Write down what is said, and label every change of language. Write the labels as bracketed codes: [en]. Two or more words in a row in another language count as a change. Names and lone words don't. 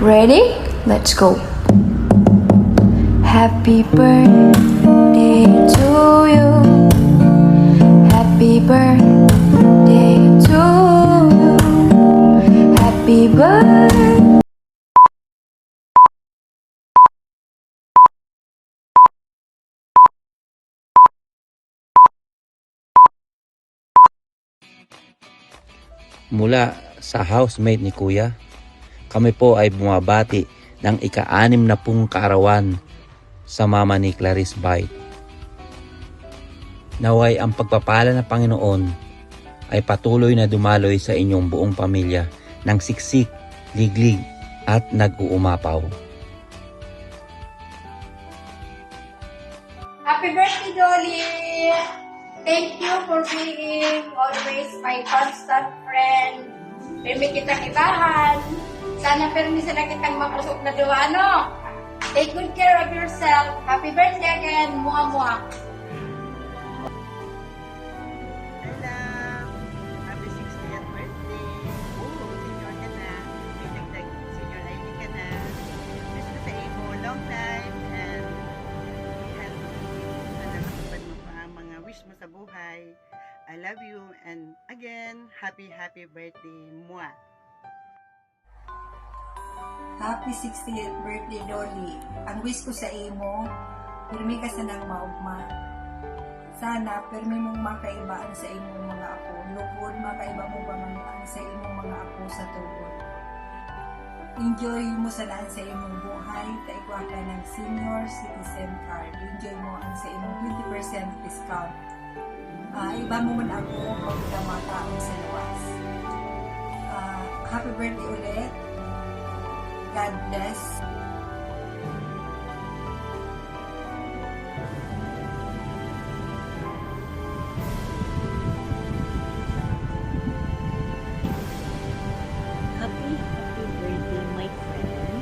[en] Ready? Let's go. Happy birthday to you. Happy birthday to you. Happy birthday. [tl] Mula sa housemate ni Kuya, kami po ay bumabati ng ika-60 kaarawan sa mama ni Clarice Bite. Naway ang pagpapala ng Panginoon ay patuloy na dumaloy sa inyong buong pamilya ng siksik, liglig at nag-uumapaw. [en] Happy birthday, Dolly! Thank you for being always my constant friend. [bik] Pirmi kitang ibahan. Sana pirmi sila kitang mapusok na duwa, no? [en] Take good care of yourself. Happy birthday again, Mua. Hello! Happy 60th birthday! [tl] Senior ka na. May dagdag [en] senior ID [tl] ka na. [bik] Wish ko sa imo [en] long life and healthy. [tl] Sana matupad mo pa ang mga wish mo sa buhay. [en] I love you and again, happy birthday, Mua! Happy 60th birthday, Dolly. [bik] Ang wish ko sa imo, pirmi ka sa nang maugma. Sana, pirmi mong makaibaan sa imong mga apo. Lugod, makaiba mo pamanuan sa imong mga apo sa tugod. Enjoy mo salaan sa imong buhay. Taigwa ka ng [en] senior citizen card. [bik] Enjoy mo ang sa imong 20% discount. Iba mo man ako pag mataon sa lawas. [en] Happy birthday ulit. God bless. Happy birthday, my friend.